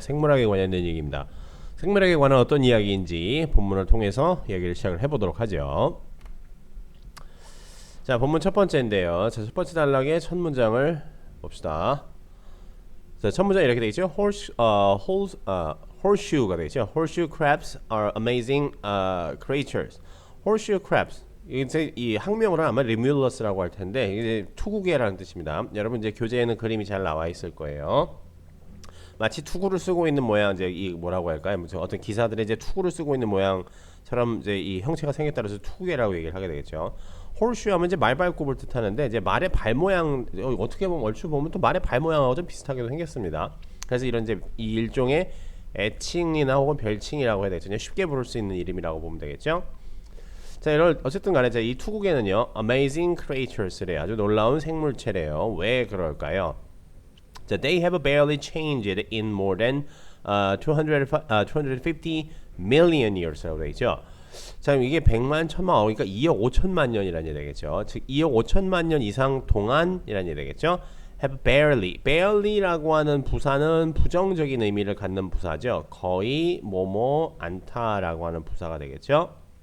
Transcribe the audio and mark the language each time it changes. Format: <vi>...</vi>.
<ko>생물학에 관련된 얘기입니다. 생물학에 관한 어떤 이야기인지 본문을 통해서 이야기를 시작을 해보도록 하죠. 자, 본문 첫 번째인데요. 자, 첫 번째 단락의 첫 문장을 봅시다. 자, 첫 문장 이렇게 되어 있죠. Horseshoe가 되죠.</ko> <en>Horseshoe crabs are amazing creatures. Horseshoe crabs.</en> <ko>이제 이 학명으로 아마 리뮬러스라고 할 텐데 이제 투구개라는 뜻입니다. 여러분 이제 교재에는 그림이 잘 나와 있을 거예요. 마치 투구를 쓰고 있는 모양, 이제 이 뭐라고 할까요? 어떤 기사들의 이제 투구를 쓰고 있는 모양처럼 이제 이 형체가 생겼다 해서 투구개라고 얘기를 하게 되겠죠. 홀슈 하면 이제 말발굽을 뜻하는데, 이제 말의 발 모양, 어떻게 보면 얼추 보면 또 말의 발 모양하고 좀 비슷하게도 생겼습니다. 그래서 이런 이제 이 일종의 애칭이나 혹은 별칭이라고 해야 되겠죠. 쉽게 부를 수 있는 이름이라고 보면 되겠죠. 자, 이런 어쨌든 간에 이 투구개는요</ko> <en>amazing creatures</en> <ko>래요. 아주 놀라운 생물체래요. 왜 그럴까요?</ko> <en>자, they have barely changed in more than 250 million years</en> <ko>라고 되어 있죠. 자, 이게 100만, 1000만, 그러니까 2억 5천만 년이라는 얘기 되겠죠. 즉 2억 5천만 년 이상 동안이라는 얘기 되겠죠.</ko> <en>have barely</en> <ko>라고 하는 부사는 부정적인 의미를 갖는 부사죠. 거의 뭐뭐 않다라고 하는 부사가 되겠죠.</ko>